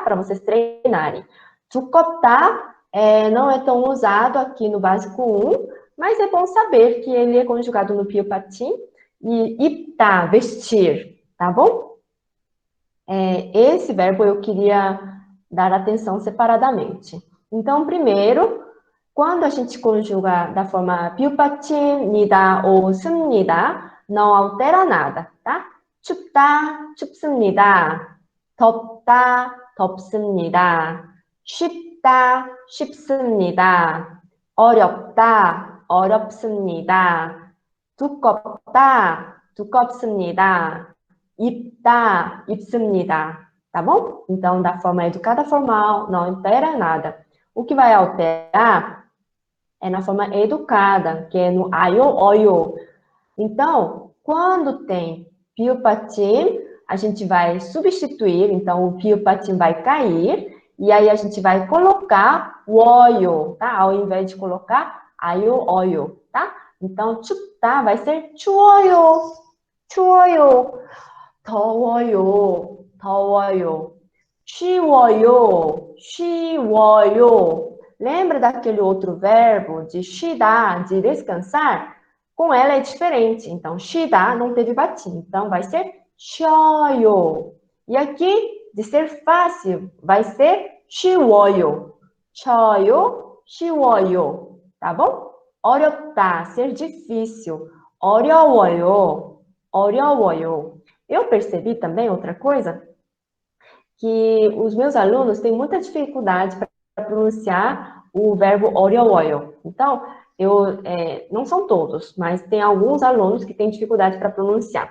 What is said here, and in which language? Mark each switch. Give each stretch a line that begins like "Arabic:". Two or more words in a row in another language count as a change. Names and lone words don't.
Portuguese: Para vocês treinarem. 두껍다 não é tão usado aqui no básico 1, mas é bom saber que ele é conjugado no 비읍받침 e 입다, vestir, tá bom? Esse verbo eu queria dar atenção separadamente. Então, primeiro, quando a gente conjuga da forma 비읍받침니다 ou 습니다, não altera nada, tá?
Korean: 춥다, 춥습니다. 덥다, 덥습니다. 쉽다, 쉽습니다. 어렵다, 어렵습니다. 두껍다, 두껍습니다. 입다, 입습니다.
Portuguese: Tá bom? Então, da forma educada formal, não altera nada. O que vai alterar é na forma educada, que é no aio, oio. Então, quando tem 비읍받침, a gente vai substituir, então o 비읍받침 vai cair, e aí a gente vai colocar o oio, tá? Ao invés de colocar aio, oio, tá? Então, 춥다 vai ser
Korean: 추워요, 추워요. 더워요, 더워요. 쉬워요, 쉬워요.
Portuguese: Lembra daquele outro verbo de 쉬다, de descansar? Com ela é diferente. Então, 쉬다 não teve batim. Então, vai ser 쉬어요. E aqui, de ser fácil, vai ser 쉬워요.
Korean: 쉬어요, 쉬워요.
Portuguese: Tá bom? 어렵다, ser difícil.
Korean: 어려워요, 어려워요.
Portuguese: Eu percebi também outra coisa, que os meus alunos têm muita dificuldade para pronunciar o verbo 어려워요. Então, não são todos, mas tem alguns alunos que têm dificuldade para pronunciar.